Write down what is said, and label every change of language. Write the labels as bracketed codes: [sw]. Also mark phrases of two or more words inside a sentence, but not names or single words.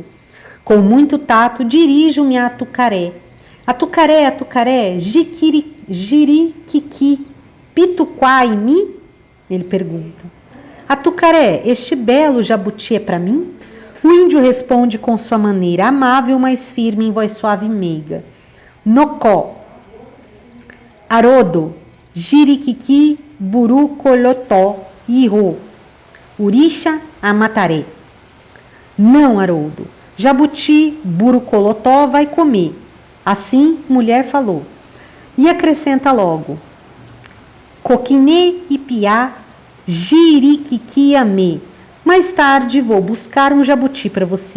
[pt] Com muito tato, dirijo-me a Tucaré, Jiriquiqui, quai-mi? Ele pergunta. Atucaré, este belo jabuti é para mim? O índio responde com sua maneira amável, mas firme, em voz suave e meiga. [bor] Nocó. Arodo. Jiriquiqui, buru, colotó, irô. Urixa, amataré. [pt] Não, Haroldo. Jabuti, burucolotó vai comer. Assim, mulher falou. E acrescenta logo. [bor] Coquinê e piá, jiriquiquiamê. [pt] Mais tarde vou buscar um jabuti para você.